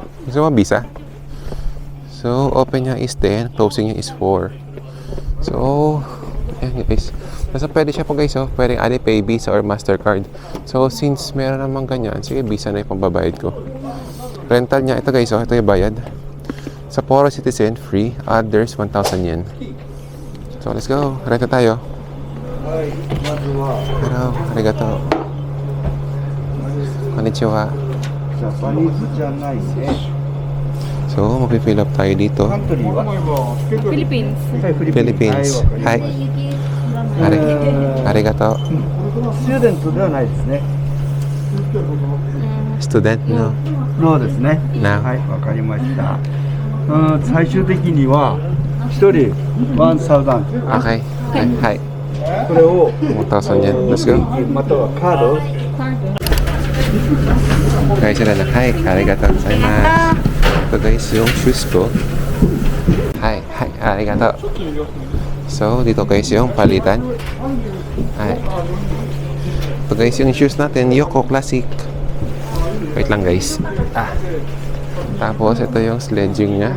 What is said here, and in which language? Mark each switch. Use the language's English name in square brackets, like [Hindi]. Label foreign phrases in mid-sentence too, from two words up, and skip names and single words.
[Filipino] Gusto mo visa? So, open niya is 10. Closing niya is 4. So, yan guys. Basta pwede siya po guys, oh. Pwedeng Alipay, Visa, or Mastercard. So, since meron naman ganyan, sige, Visa na yung pambabayad ko. Rental niya, ito guys, oh. Ito yung bayad. Sapporo Citizen, free. [English] Others, 1,000 yen. So, let's go. [Filipino] Renta tayo. [English] Hello, [Japanese] arigato. Konnichiwa. [Filipino] So, mag-fill up tayo dito. Philippines. Philippines. [Japanese] Hi. Arigato. スチューデントではないですね。 [English] Student, no? [Japanese] そうですね。 [English] No. [Japanese] はい、わかりました。最終的には一人1000 [English] Okay. Hi. [Japanese] これを [English] 1,000 yen. Let's go. [Japanese] またはカード [Filipino] Guys, sila na. [Japanese] Hi. ありがとうございます. [Filipino] Ito guys, yung shoes ko. Hi. Hi. Arigato. So, dito guys yung palitan. Hi. Ito guys yung shoes natin. Yoko Classic. Wait lang guys. Tapos, ito yung sledging niya.